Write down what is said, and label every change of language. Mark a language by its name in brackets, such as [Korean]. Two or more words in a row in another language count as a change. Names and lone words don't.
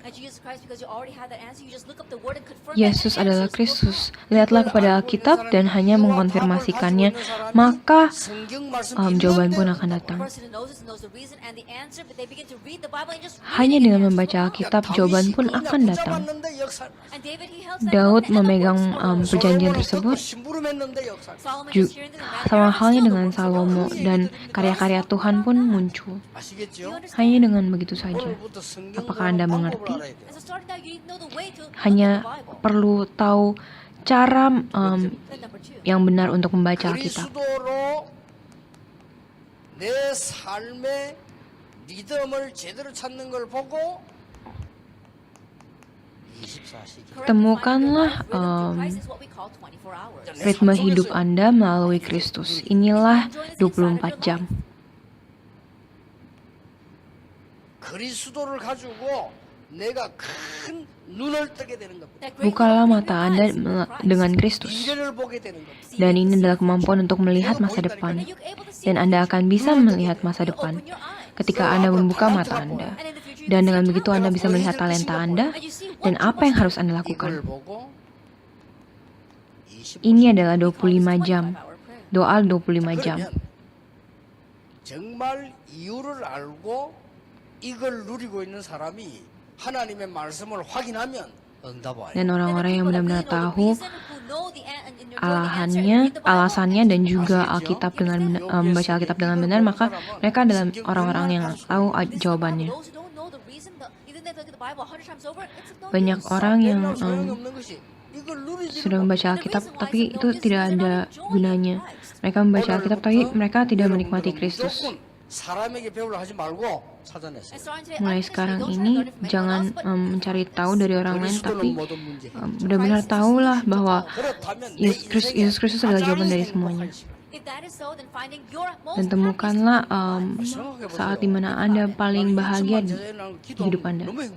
[English] And Jesus Christ, because you already have that answer, you just look up the word and confirm [Indonesian] Yesus [English] that [Indonesian] adalah [English] answers will [Indonesian] Kristus. [English] come. [Indonesian] Lihatlah kepada Alkitab dan hanya mengkonfirmasikannya, maka [Korean] 성경 말씀 [Indonesian] jawaban pun [Korean] 읽는데 [Indonesian] akan [English] The [Indonesian] datang. [English] person who knows this knows the reason and the answer, but they begin to read the Bible and just [Indonesian] Hanya [English] reading [Indonesian] dengan [English] the [Indonesian] membaca [English] answer. [Indonesian] Alkitab, jawaban pun akan datang. [English] And David, he held that [Indonesian] Daud [English] book and the [Indonesian] memegang [English] works followed. [Indonesian] perjanjian tersebut, [English] Solomon ju- just hearing this, and [Indonesian] sama [English] man, [Indonesian] halnya [English] still the [Indonesian] dengan [English] works of God. [Indonesian] Salomo, dan karya-karya Tuhan pun muncul. [Korean] 아시겠죠? [Indonesian] Hanya dengan begitu saja. [Korean] 오늘부터 성경 [Indonesian] Apakah [Korean] 보는 [Indonesian] Anda [Korean] 방법을 [Indonesian] mengerti? [Korean] 알아야 돼요. [English] And so starting out, you need to know the way to [Indonesian] Hanya [English] look at the Bible. [Indonesian] perlu tahu cara [English] Then number 2. [Indonesian] yang benar untuk membaca Alkitab. [Korean] 그리스도로 내 삶의 리듬을 제대로 찾는 걸 보고 24시간 [Indonesian] Temukanlah ritme hidup Anda melalui Kristus. Inilah 24 jam. [Korean] 그리스도를 가지고 내가 큰 눈을 뜨게 되는 겁니다. [Indonesian] Bukalah mata Anda dengan Kristus. [Korean] 미래를 보게 되는 겁니다. [Indonesian] Dan ini adalah kemampuan untuk melihat masa depan. Dan Anda akan bisa melihat masa depan ketika Anda membuka mata Anda. Dan dengan begitu Anda bisa melihat talenta Anda dan apa yang harus Anda [Korean] 이걸 [Indonesian] lakukan. [Korean] 보고 25 [Indonesian] Ini adalah 25 jam. Doa 25 jam. [Korean] 그러면 정말 이유를 알고 이걸 누리고 있는 사람이 하나님의 말씀을 확인하면 응답 와요. [Indonesian] Dan orang-orang yang benar-benar tahu alasannya dan juga Alkitab dengan membaca Alkitab dengan benar, maka mereka adalah orang-orang yang tahu jawabannya. Banyak orang yang sudah membaca Alkitab tapi itu tidak ada gunanya. Mereka membaca Alkitab tapi mereka tidak menikmati Kristus. [Korean] 사람에게 배우려 하지 말고 찾아냈어요. [Indonesian] Mulai sekarang ini jangan mencari tahu dari orang lain, tapi benar-benar tahulah bahwa Yesus Kristus adalah jawaban dari semuanya. Dan temukanlah saat dimana Anda paling bahagia di hidup Anda.